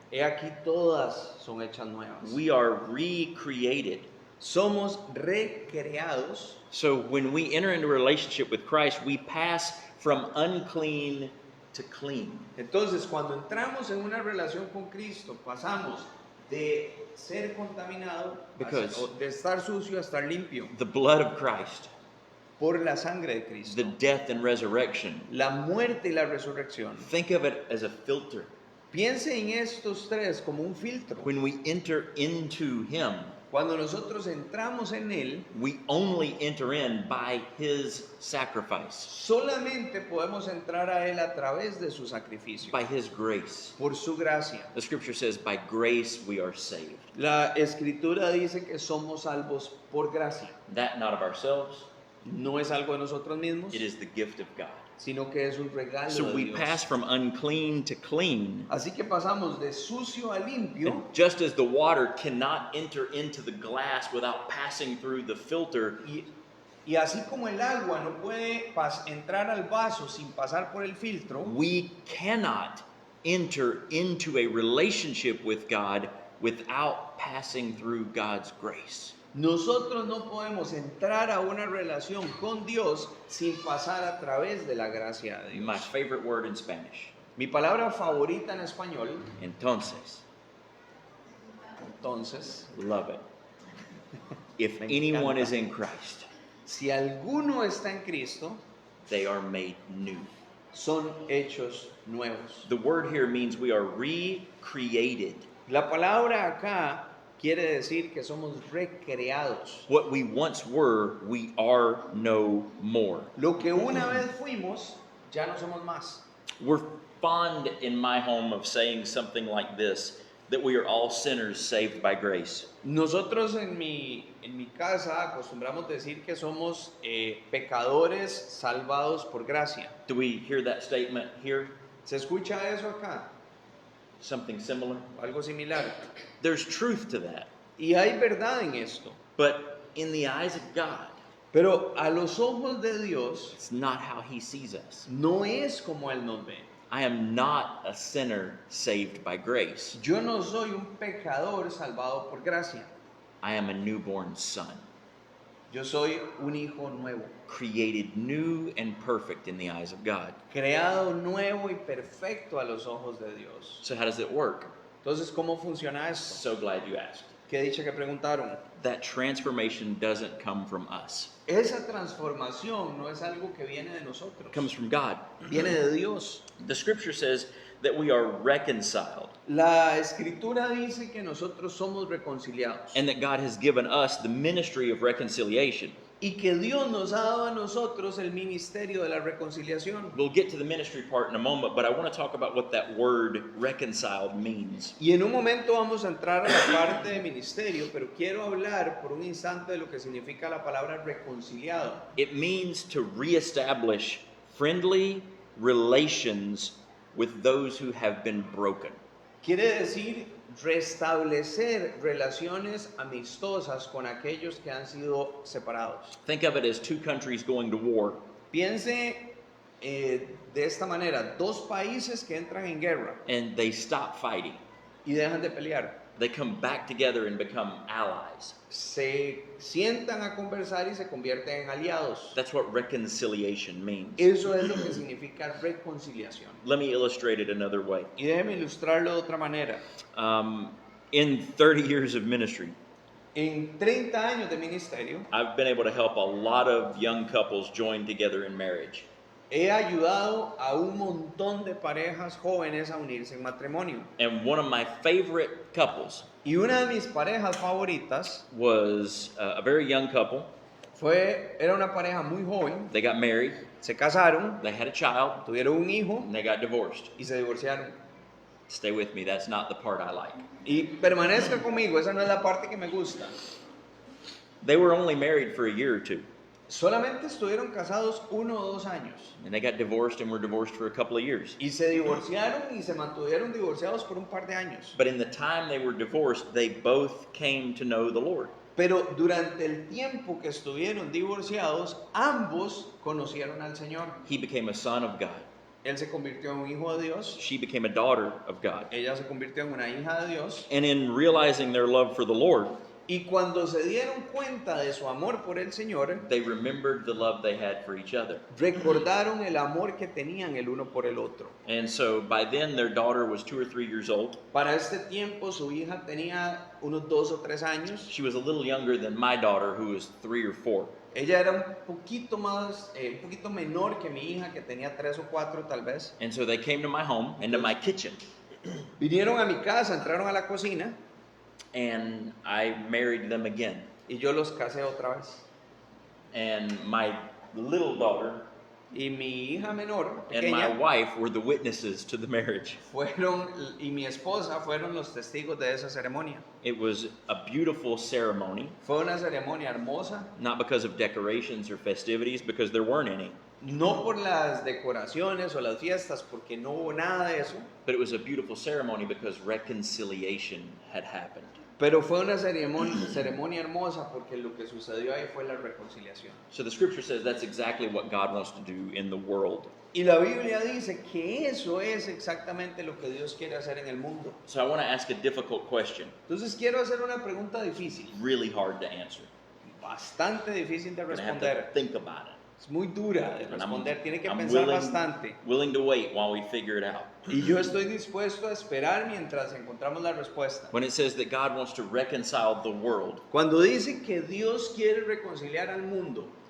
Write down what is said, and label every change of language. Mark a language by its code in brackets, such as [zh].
[es] he aquí todas son hechas nuevas. [en] We are recreated. [es] Somos recreados. [en] So when we enter into a relationship with Christ, we pass from unclean to clean. [es] Entonces, cuando entramos en una relación con Cristo, pasamos de ser contaminado, [en] Because- [es] o de estar sucio a estar limpio, [en] The blood of Christ, [es] por la sangre de Cristo. [en] the death and resurrection. [es] La muerte y la resurrección. [en] Think of it as a filter. [es] Piense en estos tres como un filtro. [en] When we enter into Him, [es] Cuando nosotros entramos en Él, [en] we only enter in by His sacrifice, [es] solamente podemos entrar a Él a través de su sacrificio, [en] by His grace. [es] por su gracia. [en] The scripture says, by grace we are saved. [es] La escritura dice que somos salvos por gracia. [en] That not of ourselves, [es] No es algo de nosotros mismos, [en] it is the gift of God. [es] sino que es un regalo [en] So [es] de [en] we [es] Dios. [en] pass from unclean to clean. [es] Así que pasamos de sucio a limpio. [en] And just as the water cannot enter into the glass without passing through the filter, [es] Y así como el agua no puede entrar al vaso sin pasar por el filtro, [en] we cannot enter into a relationship with God without passing through God's grace. [es] nosotros no podemos entrar a una relación con Dios sin pasar a través de la gracia de [en] My [es] Dios. [en] favorite word in Spanish. [es] Mi palabra favorita en español, Entonces, entonces, [en] love it. If [es] Me [en] anyone [es] encanta. [en] is in Christ, [es] si alguno está en Cristo, [en] they are made new. [es] son hechos nuevos. [en] The word here means we are recreated. [es] La palabra acá quiere decir que somos recreados. [en] What we once were, we are no more. [es] Lo que una vez fuimos, ya no somos más. [en] We're fond in my home of saying something like this, that we are all sinners saved by grace. [es] Nosotros en mi casa acostumbramos decir que somos pecadores salvados por gracia. [en] Do we hear that statement here? [es] ¿Se escucha eso acá? [en] Something similar? [es] Algo similar. [en] There's truth to that. [es] Y hay verdad en esto. [en] But in the eyes of God, [es] Pero a los ojos de Dios [en] it's not how He sees us. [es] no es como Él nos ve. [en] I am not a sinner saved by grace. [es] Yo no soy un pecador salvado por gracia. [en] I am a newborn son, [es] Yo soy un hijo nuevo, [en] created new and perfect in the eyes of God. [es] creado nuevo y perfecto a los ojos de Dios. [en] So how does it work? [es] Entonces, ¿cómo funciona esto? [en] So glad you asked. [es] ¿Qué dicha que preguntaron? [en] That transformation doesn't come from us. [es] Esa transformación no es algo que viene de nosotros, [en] It comes from God. [es] viene de Dios. [en] The scripture says that we are reconciled [es] La escritura dice que nosotros somos reconciliados [en] and that God has given us the ministry of reconciliation. [es] y que Dios nos ha dado a nosotros el ministerio de la reconciliación. [en] We'll get to the ministry part in a moment, but I want to talk about what that word reconciled means. [es] Y en un momento vamos a entrar a la parte de ministerio, pero quiero hablar por un instante de lo que significa la palabra reconciliado. [en] It means to reestablish friendly relations with those who have been broken. [es] Quiere decir restablecer relaciones amistosas con aquellos que han sido separados. [en] Think of it as two countries going to war. [es] Piense de esta manera, dos países que entran en guerra [en] And they stop fighting. [es] y dejan de pelear. [en] They come back together and become allies. [es] Se sientan a conversar y se convierten en aliados. [en] That's what reconciliation means. [es] Eso es lo que significa reconciliación. [en] Let me illustrate it another way. [es] Y déjeme ilustrarlo de otra manera. [en] In 30 years of ministry, [es] En 30 años de ministerio, [en] I've been able to help a lot of young couples join together in marriage. [es] he ayudado a un montón de parejas jóvenes a unirse en matrimonio. [en] And one of my favorite couples [es] Y una de mis parejas favoritas [en] was a very young couple. [es] era una pareja muy joven, [en] They got married, [es] se casaron, [en] they had a child, [es] tuvieron un hijo [en] and they got divorced. [es] y se divorciaron. [en] Stay with me, that's not the part I like. [es] Y permanezca conmigo, esa no es la parte que me gusta. [en] They were only married for a year or two, [es] Solamente estuvieron casados 1 o 2 años [en] and they got divorced and were divorced for a couple of years. [es] y se divorciaron y se mantuvieron divorciados por un par de años. [en] But in the time they were divorced, they both came to know the Lord. [es] Pero durante el tiempo que estuvieron divorciados, ambos conocieron al Señor. [en] He became a son of God. [es] Él se convirtió en un hijo de Dios, [en] She became a daughter of God. [es] ella se convirtió en una hija de Dios. [en] And in realizing their love for the Lord, [es] Y cuando se dieron cuenta de su amor por el Señor, [en] they remembered the love they had for each other. [es] recordaron el amor que tenían el uno por el otro. [en] And so by then their daughter was 2 or 3 years old. [es] Para este tiempo su hija tenía unos 2 o 3 años. [en] She was a little younger than my daughter, who was 3 or 4. [es] Ella era un poquito menor que mi hija, que tenía 3 o 4 tal vez. [en] And so they came to my home, into my kitchen, [es] Vinieron a mi casa, entraron a la cocina [en] and I married them again. [es] y yo los casé otra vez. [en] And my little daughter [es] Y mi hija menor, [en] and my [es] pequeña, [en] wife were the witnesses to the marriage. [es] y mi esposa fueron los testigos de esa ceremonia. [en] It was a beautiful ceremony, [es] Fue una ceremonia hermosa, [en] not because of decorations or festivities, because there weren't any, [es] no por las decoraciones o las fiestas, porque no hubo nada de eso, [en] but it was a beautiful ceremony because reconciliation had happened. [es] pero fue una ceremonia hermosa porque lo que sucedió ahí fue la reconciliación. [en] So the scripture says that's exactly what God wants to do in the world. [es] Y la Biblia dice que eso es exactamente lo que Dios quiere hacer en el mundo. [en] So I want to ask a difficult question, [es] Entonces quiero hacer una pregunta difícil, [en] really hard to answer. [es] bastante difícil de [en] I'm gonna have to [es] responder. [en] think about it. [es] Es muy dura de [en] And [es] responder, tiene que [en] I'm [es] pensar bastante. [en] willing to wait while we figure it out. [es] Y yo estoy dispuesto a esperar mientras encontramos la respuesta. [en] When it says that God wants to reconcile the world, [es] Cuando dice que Dios quiere reconciliar al mundo,